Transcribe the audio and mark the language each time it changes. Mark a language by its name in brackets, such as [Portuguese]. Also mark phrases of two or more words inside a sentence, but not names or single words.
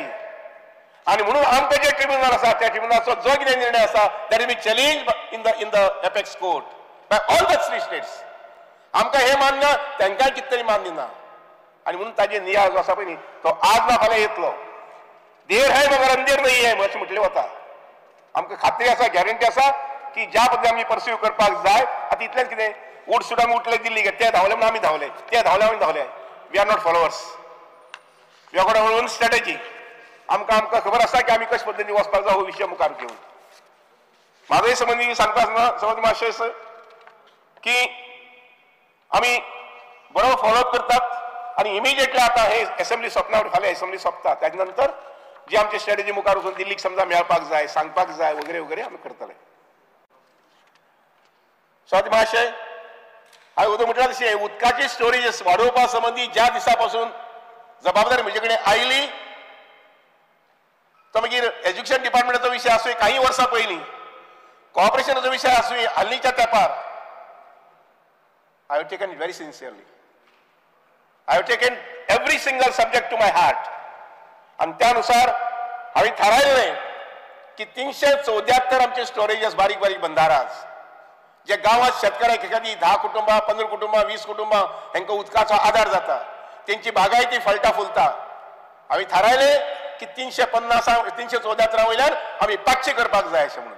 [Konkani] आनी म्हणून आमकां जे ट्रिब्युनल आसा त्या ट्रिब्युनलाचो जो कितें निर्णय आसा [English] that will be challenge in the apex court by all the 3 states. [Konkani] आमकां हे मान्य तांकांय कितें तरी मान्य ना. आनी म्हणून ताजे नियाळ जो आसा पळय न्ही तो आज ना फाल्यां येतलो. [Hindi] देर है मगर अंधेर नाही है [Konkani] अशें म्हटलें वता. आमकां खात्री आसा, गॅरंटी आसा की ज्या पद्दतीन आमी परस्यू करपाक जाय. आतां इतलेंच कितें उठ सुद्दां उठले दिल्ली ते धांवले म्हणून आमी धांवले, ते धांवले म्हणून धांवले. [English] We are not followers, we are got our own strategy. [Konkani] आमकां खबर आसा की आमी कशे पद्दतीन वचपाक जाय हो विशय मुखार घेवन. म्हाजोय संबंदी सांगता संबंदी मातशें असो की आमी बरो फॉलो करतात आणि इमिजिएटली आता हे असेंब्ली सोंपना फाल्यां असेंब्ली सोंपता त्याच्या नंतर जी आमची स्ट्रॅटेजी मुखार वचून दिल्लीक समजा मेळपाक जाय, सांगपाक जाय वगैरे वगैरे आमी करतले. स्वाती महाशय, हांवें उदक म्हटल्यार तशी उदकाची स्टोरेज वाडोवपा संबंधी ज्या दिसा पासून जबाबदारी म्हजे कडेन आयली तो मागीर एज्युकेशन डिपार्टमेंटाचो विशय आसूं, काही वर्सां पयलीं कॉपरेशनाचो विशय आसूं, हालींच्या तेंपार [English] I have taken it very sincerely. I have taken every single subject to my heart. [Konkani] आणि त्यानुसार हांवें थारायलें की 374 आमचे स्टोरेजेस बारीक बारीक बंधाराज जे गांवांत शेतकऱ्याक एखादी 10 कुटुंबां, 15 कुटुंबां, 20 कुटुंबां हांकां उदकाचो आदार जाता, तेंची बागायती फळटा फुलता. हांवें थारायलें की 374 वयल्यान आमी 500 करपाक जाय अशें म्हणून.